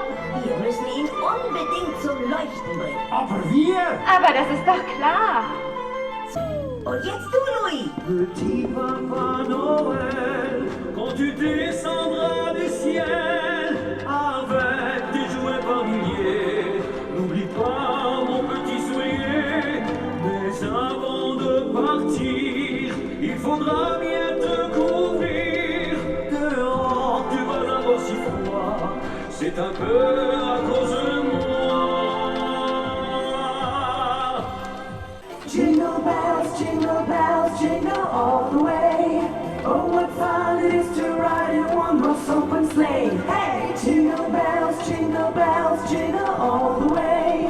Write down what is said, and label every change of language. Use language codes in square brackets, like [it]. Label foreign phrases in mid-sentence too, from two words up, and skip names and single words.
[de] Wir müssen ihn unbedingt zum Leuchten bringen. Aber wir? Aber das ist doch klar. Und jetzt du, Louis. [fr] Petit Papa Noël, quand tu descendras du ciel avec des jouets par milliers, n'oublie pas mon petit soulier. Mais avant de partir, il faudra bien te couvrir. Dehors, tu vas avoir si froid, c'est un peu à cause de moi. [en] Jingle bells, jingle all the way. Oh, what fun it is to ride in one horse open sleigh. Hey, jingle bells, jingle all the way.